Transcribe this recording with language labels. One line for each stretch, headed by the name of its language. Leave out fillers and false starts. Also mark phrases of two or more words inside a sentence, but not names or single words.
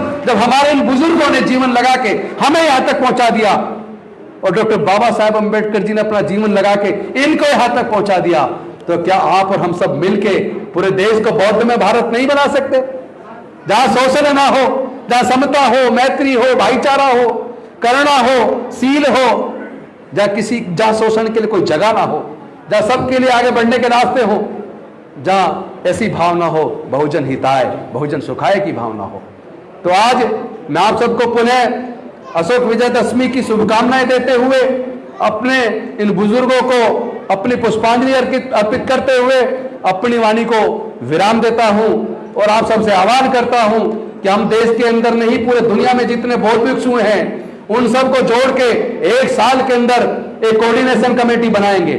Hindi: जब हमारे इन बुजुर्गों ने जीवन लगा के हमें यहां तक पहुंचा दिया, और डॉक्टर बाबा साहेब अम्बेडकर जी ने अपना जीवन लगा के इनको यहां तक पहुंचा दिया, तो क्या आप और हम सब मिलके पूरे देश को बौद्ध में भारत नहीं बना सकते? जहां शोषण ना हो, जहां समता हो, मैत्री हो, भाईचारा हो, करुणा हो, सील हो, जहां शोषण के लिए कोई जगह ना हो, जहां सबके लिए आगे बढ़ने के रास्ते हो, जहां ऐसी भावना हो
Sanskrit: बहुजन हिताय बहुजन सुखाय
Hindi: की भावना हो। तो आज मैं आप सबको पुनः अशोक विजयदशमी की शुभकामनाएं देते हुए अपने इन बुजुर्गों को अपनी पुष्पांजलि अर्पित करते हुए अपनी वाणी को विराम देता हूं, और आप सबसे आह्वान करता हूं कि हम देश के अंदर नहीं पूरे दुनिया में जितने बौद्ध भिक्षु हैं उन सबको जोड़ के 1 साल के अंदर एक
English: coordination committee
Hindi: बनाएंगे।